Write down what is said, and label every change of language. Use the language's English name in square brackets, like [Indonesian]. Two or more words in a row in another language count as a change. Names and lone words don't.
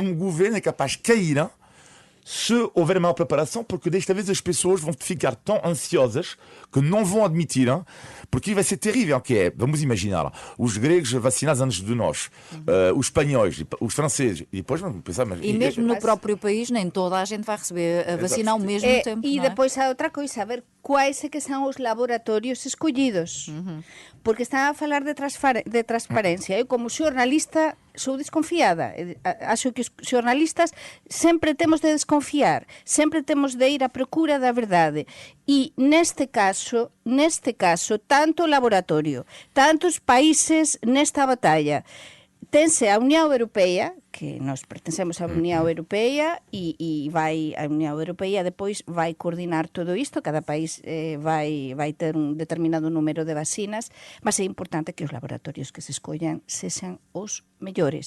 [Portuguese] um governo capaz de cair se houver mal preparação, porque desta vez as pessoas vão ficar tão ansiosas que não vão admitir, porque vai ser terrível, que é, vamos imaginar, os gregos vacinados antes de nós, os espanhóis, os franceses, e depois vamos pensar... Mas, e mesmo no próprio país, nem toda a gente vai receber a vacina ao mesmo tempo, E não é? depois há outra coisa, a ver quais é que são os laboratórios escolhidos. [Galician] Porque están a falar de transparencia. Eu, como xornalista, sou desconfiada. Acho que os xornalistas sempre temos de desconfiar, sempre temos de ir á procura da verdade. E neste caso, tanto o laboratorio, tantos países nesta batalla, tense a Unión Europea, que nós pertencemos á Unión Europea, e vai a Unión Europea depois vai coordinar todo isto, cada país vai ter un determinado número de vacinas, mas é importante que os laboratorios que se escollan sexan os mellores.